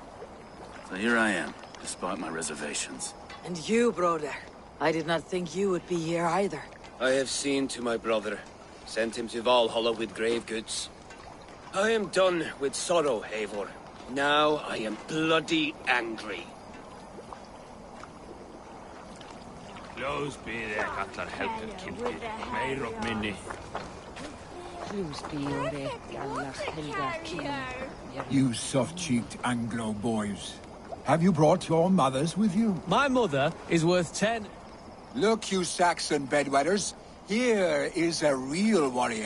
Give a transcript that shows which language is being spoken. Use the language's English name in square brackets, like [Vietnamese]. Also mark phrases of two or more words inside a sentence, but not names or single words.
[English] So here I am, despite my reservations. And you, brother. I did not think you would be here either. I have seen to my brother, sent him to Valhalla with grave goods. I am done with sorrow, Eivor. Now I am bloody angry. [Old Norse] Hljóðs bið ek allar helgar kynntir, meir og minni. [English] You soft-cheeked Anglo boys. Have you brought your mothers with you? my mother is worth 10... Look, you Saxon bedwetters. Here is a real warrior.